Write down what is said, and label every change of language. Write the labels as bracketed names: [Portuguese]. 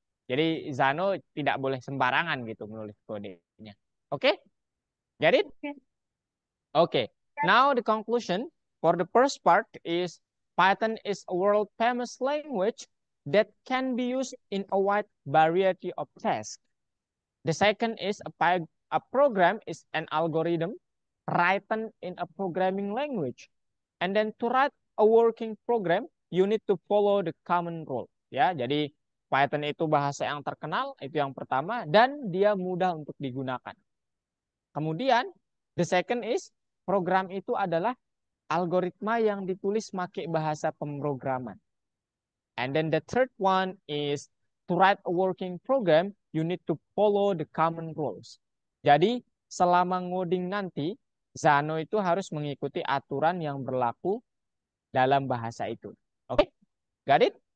[Indonesian] Jadi Zano tidak boleh sembarangan gitu menulis kodenya. [English] Oke? Get it? Oke. Okay, now the conclusion for the first part is Python is a world famous language that can be used in a wide variety of tasks. The second is a program is an algorithm written in a programming language. And then to write a working program, you need to follow the common rule. [Indonesian] Ya, jadi Python itu bahasa yang terkenal, itu yang pertama, dan dia mudah untuk digunakan. Kemudian, [English] the second is, [Indonesian] program itu adalah algoritma yang ditulis pakai bahasa pemrograman. [English] And then the third one is, to write a working program, you need to follow the common rules. [Indonesian] Jadi, selama ngoding nanti, Zano itu harus mengikuti aturan yang berlaku dalam bahasa itu. [English] Oke, got it?